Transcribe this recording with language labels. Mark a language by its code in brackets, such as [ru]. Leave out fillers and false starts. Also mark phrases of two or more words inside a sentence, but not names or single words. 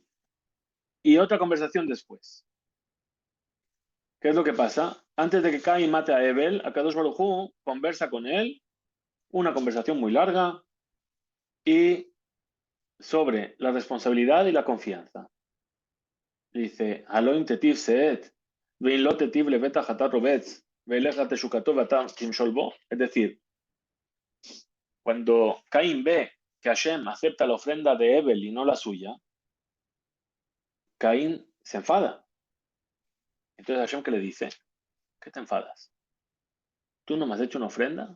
[es] Y otra conversación después. ¿Qué es lo que pasa? antes de que Caín mate a Abel, [he] הקדוש ברוך הוא [es] conversa con él, una conversación muy larga, y sobre la responsabilidad y la confianza. Dice, [he] הלוא אם תיטיב שאת ואם לא תיטיב לפתח חטאת רבץ ואליך תשוקתו ואתה תמשל בו. [es] Es decir, cuando Caín ve que Hashem acepta la ofrenda de Abel y no la suya, Caín se enfada. Entonces Hashem, ¿qué le dice? ¿Qué te enfadas? ¿Tú no me has hecho una ofrenda?